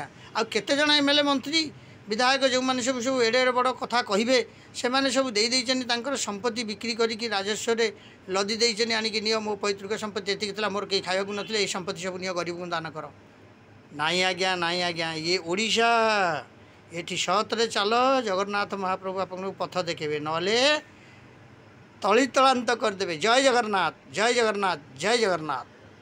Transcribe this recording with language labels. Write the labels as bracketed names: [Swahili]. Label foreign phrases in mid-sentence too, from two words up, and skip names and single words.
[Odia] ଆଉ କେତେଜଣ MLA ମନ୍ତ୍ରୀ ବିଧାୟକ ଯେଉଁମାନେ ସବୁ ଏଡ଼େ ଏଡ଼େ ବଡ଼ କଥା କହିବେ, ସେମାନେ ସବୁ ଦେଇଛନ୍ତି ତାଙ୍କର ସମ୍ପତ୍ତି ବିକ୍ରି କରିକି ରାଜସ୍ୱରେ ଲଦି ଦେଇଛନ୍ତି। ଆଣିକି ନିଅ, ମୋ ପୈତୃକ ସମ୍ପତ୍ତି ଏତିକି ଥିଲା, ମୋର କେହି ଖାଇବାକୁ ନଥିଲେ, ଏଇ ସମ୍ପତ୍ତି ସବୁ ନିଅ, ଗରିବଙ୍କୁ ଦାନ କର। ନାଇଁ ଆଜ୍ଞା, ନାଇଁ ଆଜ୍ଞା, ଇଏ ଓଡ଼ିଶା। ଏଠି ସତରେ ଚାଲ, ଜଗନ୍ନାଥ ମହାପ୍ରଭୁ ଆପଣଙ୍କୁ ପଥ ଦେଖେଇବେ, ନହେଲେ ତଳିତଳାନ୍ତ କରିଦେ। जय जगन्नाथ जय जगन्नाथ जय जगन्नाथ।